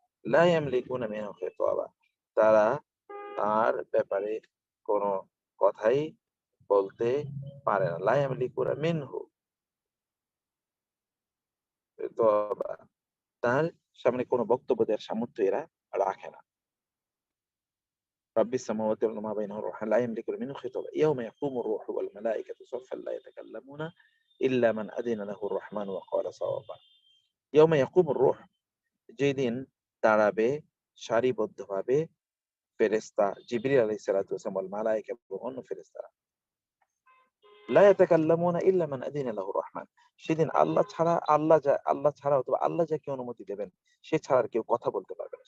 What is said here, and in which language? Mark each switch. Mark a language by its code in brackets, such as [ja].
[ar] লা ইয়ামলিকুনা মিনহু খিতাবা। [bn] তারা তার ব্যাপারে কোনো কথাই বলতে পারে না। [ar] লা ইয়ামলিকুনা মিনহু খিতাবা। [bn] তার সামনে কোনো বক্তব্য দেওয়ার সামর্থ্য এরা রাখে না। [ar] رب السماوات والأرض وما بينهما الرحمن لا يملكون منه خطابا يوم يقوم الروح والملائكة صفا لا يتكلمون إلا من أذن له الرحمن وقال صوابا। يوم يقوم الروح [bn] যেদিন দাঁড়াবে সারিবদ্ধভাবে ফেরেশতা জিবরিল আলাইহিস সালাতু ওয়াস সালাম [ar] ওয়াল মালায়েকা [bn] এবং অন্য ফেরেশতারা। [ar] লা ইয়াতাকাল্লামুনা ইল্লা মান আযিনা লাহু রহমান। [bn] সেদিন আল্লাহ ছাড়া অথবা আল্লাহ যাকে অনুমতি দেবেন সে ছাড়া আর কেউ কথা বলতে পারবে না।